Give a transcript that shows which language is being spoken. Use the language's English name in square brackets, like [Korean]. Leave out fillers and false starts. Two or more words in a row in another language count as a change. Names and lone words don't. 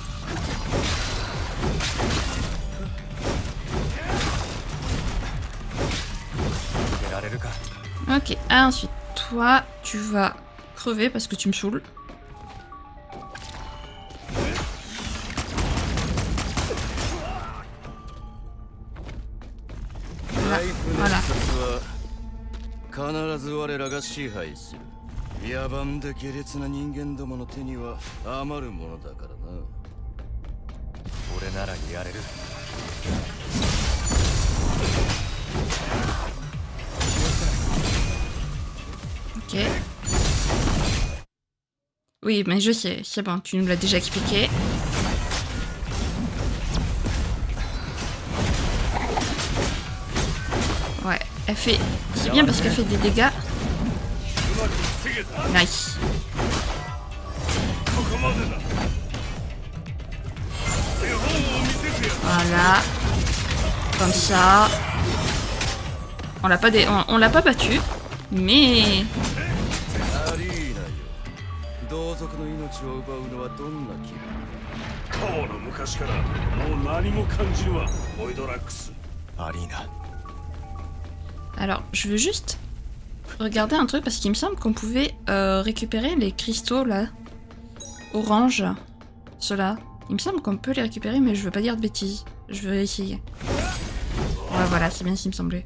[French] Ok, ensuite, toi, tu vas crever parce que tu me saoules. Voilà. [Japanese] 必ず我らが支配する。野蛮で下劣な人間どもの手には余るものだからな。俺ならやれる。 [French] Ok. Oui, mais je sais, c'est bon, tu nous l'as déjà expliqué. Ouais, elle fait... C'est bien parce qu'elle fait des dégâts. Nice. Voilà. Comme ça. On l'a pas battu, mais... [Japanese] 同族の命を奪うのはどんな気分？当の昔からもう何も感じるわ、ボイドラックス。アリーナ。 [French] Alors, je veux juste regarder un truc parce qu'il me semble qu'on pouvait récupérer les cristaux là, orange, ceux-là. Il me semble qu'on peut les récupérer, mais je veux pas dire de bêtises. Je veux essayer. Ouais, voilà, c'est bien ce qui me semblait.